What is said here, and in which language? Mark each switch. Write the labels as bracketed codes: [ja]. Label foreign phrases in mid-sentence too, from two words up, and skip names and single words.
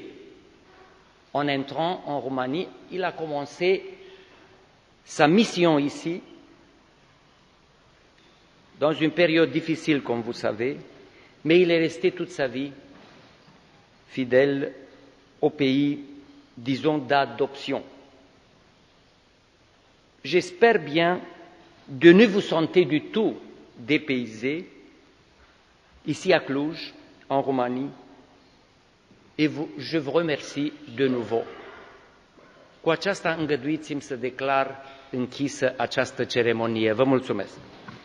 [fr] En entrant en Roumanie, il a commencé sa mission ici, dans une période difficile, comme vous savez, mais il est resté toute sa vie fidèle au pays, disons, d'adoption. J'espère bien de ne vous sentir du tout dépaysé ici à Cluj, en Roumanie, et je vous remercie de nouveau. [ro] Cu aceasta îngăduiți-mi să declar închisă această ceremonie. Vă mulțumesc.